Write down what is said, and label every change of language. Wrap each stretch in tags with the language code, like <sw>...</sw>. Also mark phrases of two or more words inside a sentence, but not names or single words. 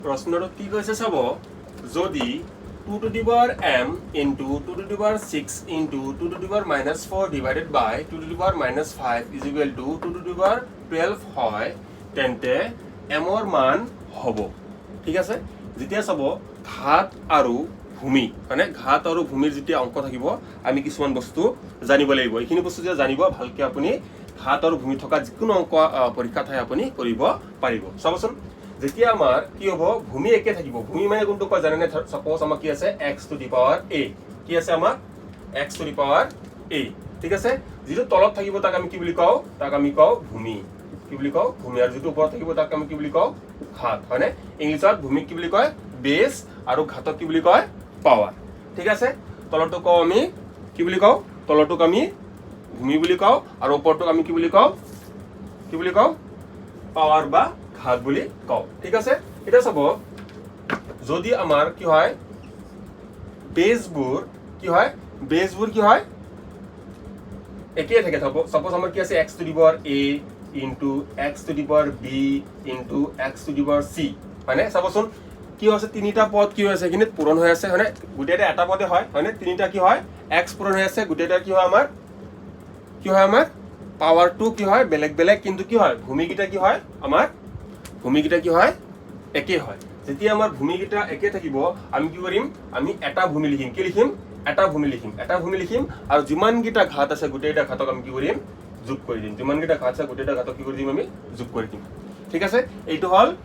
<as>প্ৰশ্নটো কি কৈছে চাব যদি</as> <en>2 to the power m into 2 to the power 6 into 2 to the power minus 4 divided by 2 to the power minus 5 is equal to 2 to the power 12</en> <as>হয় তেন্তে m ৰ মান হ'ব ঠিক আছে যেতিয়া চাব ঘাত আৰু ভূমি মানে ঘাত আৰু ভূমিৰ যেতিয়া অংক থাকিব আমি কিছুমান বস্তু জানিব লাগিব এইখিনি বস্তু যে জানিব ভালকে আপুনি ঘাত আৰু ভূমি থকা যিকোনো অংক পৰীক্ষা ঠাই আপুনি কৰিব পাৰিব চাবচোন যেতিয়া আমাৰ কি হ'ব ভূমি একে থাকিব ভূমি মানে কোনটো কয় জানেনে সাপোজ আমাৰ কি আছে</as> <en>x to the power a</en> <as>কি আছে আমাৰ x</as> <en>to the power a</en> <as>ঠিক আছে যেটো তলত থাকিব তাক আমি কি বুলি কওঁ তাক আমি কওঁ ভূমি কি বুলি কওঁ ভূমি আৰু যেটো ওপৰত থাকিব তাক আমি কি বুলি কওঁ ঘাত হয়নে ইংলিছত ভূমিক কি বুলি কয় বেস আৰু ঘাতক কি বুলি কয় পাৱাৰ ঠিক আছে তলৰটো কওঁ আমি কি বুলি কওঁ তলৰটোক আমি ভূমি বুলি কওঁ আৰু ওপৰটোক আমি কি বুলি কওঁ পাৱাৰ বা ঘাত বুলি কওঁ ঠিক আছে এটা চাব যদি আমাৰ কি হয় বেসবোৰ কি হয় একে থাকে সাপোজ আমাৰ কি আছে</as> <en>x to the power a into x to the power b into x to the power c</en> <as>মানে চাবচোন কি হৈছে তিনিটা পদ কি হৈছে এখিনিত পূৰণ হৈ আছে মানে গুটেটা এটা পদে হয় মানে তিনিটা কি হয় x পূৰণ হৈ আছে গুটেটা কি হয় আমাৰ পাৱাৰ টু কি হয় বেলেগ বেলেগ কিন্তু কি হয় ভূমিকিটা কি হয় আমাৰ ভূমিকিটা কি হয় একে হয় যেতিয়া আমাৰ ভূমিকিটা একে থাকিব আমি কি কৰিম আমি এটা ভূমি লিখিম কি লিখিম এটা ভূমি লিখিম আৰু যিমান কিটা ঘাত আছে গুটেটা ঘাতক আমি কি কৰিম যোগ কৰি দিম যিমান কিটা ঘাত আছে গুটেটা ঘাতক কি কৰি দিম আমি যোগ কৰি দিম ঠিক আছে এইটো হল</as>